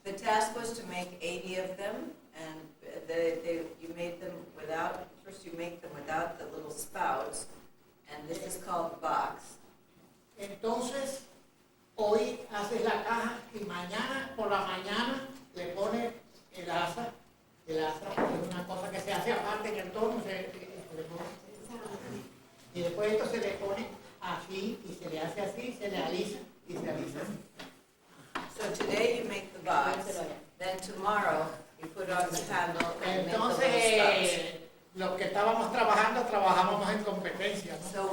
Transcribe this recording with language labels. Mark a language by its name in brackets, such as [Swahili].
[English] The task was to make 80 of them, and you made them without, first you make them without the little spouts, and this is called box. [Spanish] Entonces, hoy haces la caja y mañana por la mañana le pones el asa es una cosa que se hace aparte en el torno, se le pone, y después esto se le pone así y se le hace así, se le alisa y se alisa así. [English] So today you make the box, then tomorrow you put on the handle and make the little spouts. [Spanish] Entonces, los que trabajábamos en competencia, ¿no?